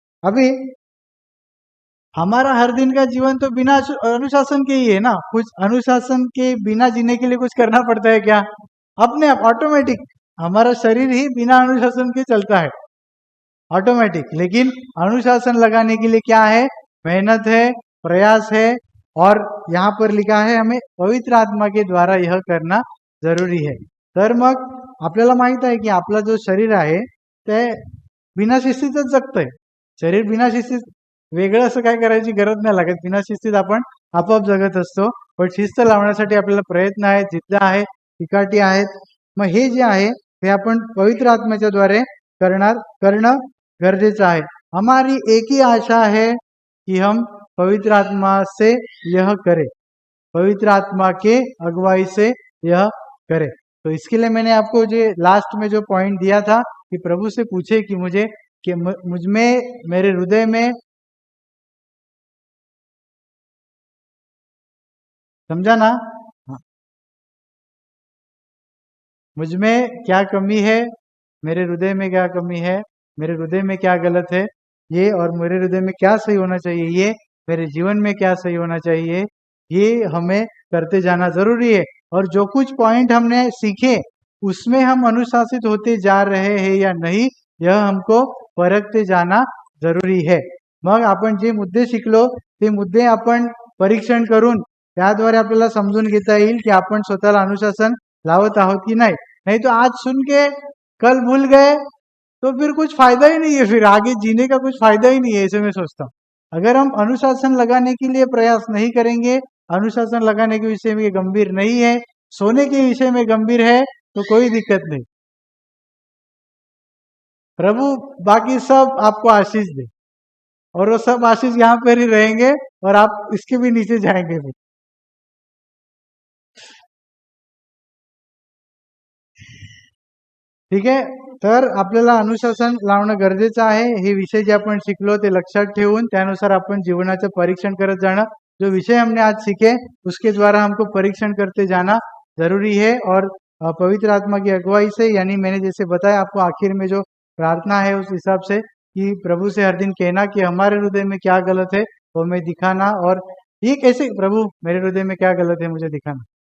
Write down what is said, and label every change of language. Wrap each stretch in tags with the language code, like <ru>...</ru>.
<hi>अभी हमारा हर दिन का जीवन तो बिना अनुशासन के ही है ना. कुछ अनुशासन के बिना जीने के लिए कुछ करना पड़ता है क्या, अपने आप ऑटोमेटिक हमारा शरीर ही बिना अनुशासन के चलता है, ऑटोमेटिक. लेकिन अनुशासन लगाने के लिए क्या है, मेहनत है, प्रयास है, और यहाँ पर लिखा है हमें पवित्र आत्मा के द्वारा यह करना जरुरी है.</hi> <mr>तर मग आपल्याला माहित आहे की आपला जो शरीर आहे ते बिना शिस्तीतच जगतंय. शरीर बिना शिस्तीत, वेगळं असं काय करायची गरज नाही लागत, बिना शिस्तीत आपण आपोआप जगत असतो. पण शिस्त लावण्यासाठी आपल्याला प्रयत्न आहेत, जिद्द आहे, चिकाटी आहेत. मग हे जे आहे ते आपण पवित्र आत्म्याच्या द्वारे करणं गरजेचं आहे.</mr> <hi>हमारी एक ही आशा है कि हम पवित्र आत्मा से यह करें, पवित्र आत्मा के अगुवाई से यह करें. तो इसके लिए मैंने आपको जो लास्ट में जो पॉइंट दिया था कि प्रभु से पूछे कि मुझ में, मेरे हृदय में, समझा ना, हाँ. मुझ में क्या कमी है, मेरे हृदय में क्या कमी है, मेरे हृदय में क्या गलत है ये, और मेरे हृदय में क्या सही होना चाहिए ये, मेरे जीवन में क्या सही होना चाहिए, ये हमें करते जाना जरूरी है. और जो कुछ पॉइंट हमने सीखे उसमें हम अनुशासित होते जा रहे हैं या नहीं, यह हमको परखते जाना जरूरी है.</hi> <mr>मग आपण जे मुद्दे शिकलो ते मुद्दे आपण परीक्षण करून त्याद्वारे आपल्याला समजून घेता येईल की आपण स्वतःला अनुशासन लावत आहोत की नाही.</mr> <hi>नहीं तो आज सुन के कल भूल गए तो फिर कुछ फायदा ही नहीं है, फिर आगे जीने का कुछ फायदा ही नहीं है, ऐसे मैं सोचता हूँ. अगर हम अनुशासन लगाने के लिए प्रयास नहीं करेंगे, अनुशासन लगाने के विषय में गंभीर नहीं है, सोने के विषय में गंभीर है, तो कोई दिक्कत नहीं. प्रभु बाकी सब आपको आशीष दे, और वो सब आशीष यहाँ पर ही रहेंगे और आप इसके भी नीचे जाएंगे फिर.</hi> <mr>ठीक आहे. तर आपल्याला अनुशासन लावणं गरजेचं आहे. हे विषय जे आपण शिकलो ते लक्षात ठेवून त्यानुसार आपण जीवनाचं परीक्षण करत जाणं.</mr> <hi>जो विषय हमने आज सीखे उसके द्वारा हमको परीक्षण करते जाना जरूरी है. और पवित्र आत्मा की अगुवाई से, यानी मैंने जैसे बताया आपको आखिर में जो प्रार्थना है उस हिसाब से, कि प्रभु से हर दिन कहना कि हमारे हृदय में क्या गलत है वो मैं दिखाना. और ये कैसे, प्रभु मेरे हृदय में क्या गलत है मुझे दिखाना.</hi>